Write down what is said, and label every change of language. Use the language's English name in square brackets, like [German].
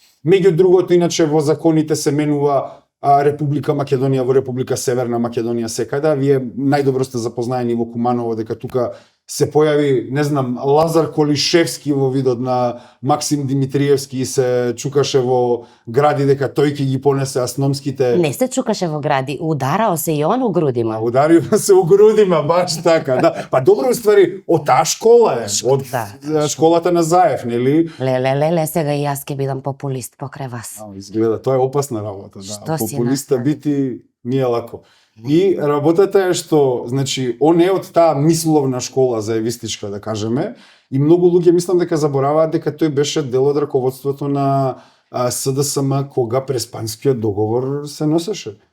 [Macedonian] Меѓу другото, иначе во законите се менува Република Македонија во Република Северна Македонија секаде. Вие најдобро сте запознаени во Куманово дека тука се појави, не знам, Лазар Колишевски во видот на Максим Димитриевски и се чукаше во гради дека тој ќе ги понесе асономските. Не се чукаше во гради, [Serbian] ударао се и он у грудима. Ударио се у грудима, баш така, да. [Macedonian] Па добро, уствари, од таа школа е, од школата на Заев, нели? Леле, сега и јас ќе бидам популист покрај вас. Изгледа, тоа е опасна работа, да. Што си Популиста направи? [Serbian] бити не е лако. [Macedonian] И работата е што, значи, он е од таа мисловна школа заевистичка, да кажеме, и многу луѓе мислам дека забораваат дека тој беше дел од раководството на СДСМ кога Преспанскиот договор се носеше.